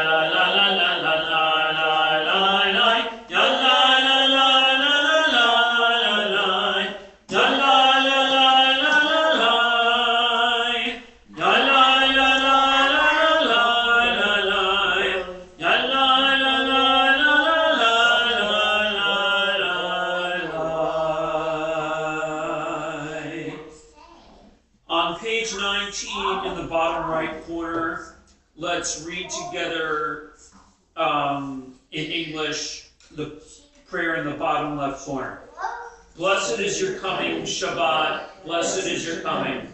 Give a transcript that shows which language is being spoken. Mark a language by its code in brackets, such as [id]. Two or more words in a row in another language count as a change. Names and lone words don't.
[en] la la la la la la la la yalai la la la la la la yalai la la la la yalai la la la la la yalai la la la. On page 19 in the bottom right corner, let's read together in English the prayer in the bottom left corner. Blessed is your coming, Shabbat. Blessed is your coming.